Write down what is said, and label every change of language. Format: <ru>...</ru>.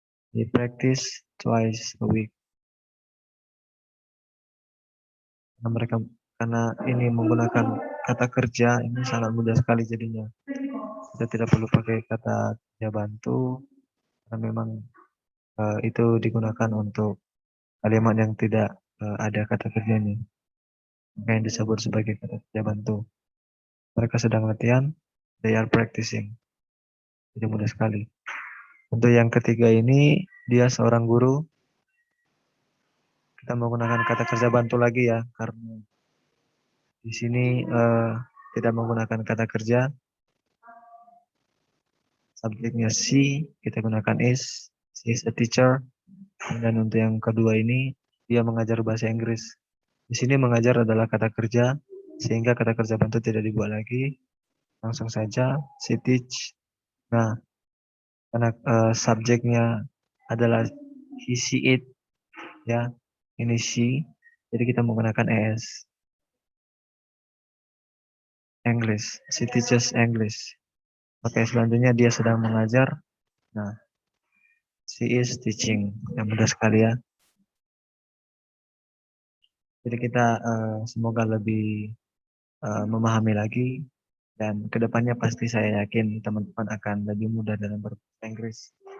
<en>They practice twice a week.</en> <id>Karena ini menggunakan kata kerja, ini sangat mudah sekali jadinya. Kita tidak perlu pakai kata kerja bantu, karena memang itu digunakan untuk kalimat yang tidak ada kata kerjanya, yang disebut sebagai kata kerja bantu. Mereka sedang latihan,</id> <en>they are practicing.</en> <id>Jadi mudah sekali. Untuk yang ketiga ini, dia seorang guru. Kita menggunakan kata kerja bantu lagi ya, karena di sini tidak menggunakan kata kerja.</id> <en>Subjeknya she,</en> <id>kita gunakan</id> <en>is. She is a teacher.</en> <id>Dan untuk yang kedua ini, dia mengajar bahasa Inggris. Di sini mengajar adalah kata kerja, sehingga kata kerja bantu tidak dibuat lagi. Langsung saja,</id> <en>she teach.</en> <id>Nah, karena subjeknya adalah he, she, it, ya, ini she, jadi kita menggunakan es.</id> <en>English, she teaches English.</en> <id>Oke, selanjutnya dia sedang mengajar. Nah,</id> <en>she is teaching.</en> <id>Yang mudah sekali ya. Jadi kita semoga lebih memahami lagi, dan kedepannya pasti saya yakin teman-teman akan lebih mudah dalam berbahasa Inggris.</id>